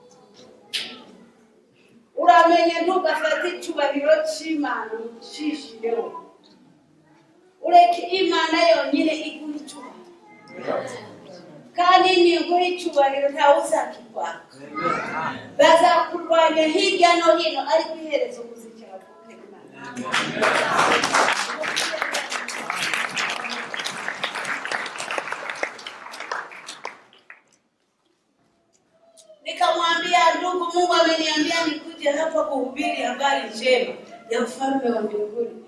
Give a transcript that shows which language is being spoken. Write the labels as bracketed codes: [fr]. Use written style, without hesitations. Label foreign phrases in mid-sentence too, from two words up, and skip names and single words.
[rw] Uramenye ntugafate icyubahiro cy'Imana ucishireho. Ureke Imana yonyine iguha icyubahiro. Kandi niguha icyubahiro ntawe uzakikwaka. Bazakurwanya hirya no hino ariko iherezo kuzicara kunte Imana. [sw] Nikamwambia ndugu, Mungu ameniambia nikuje hapa kuhubiri habari njema ya ufalme wa mbinguni.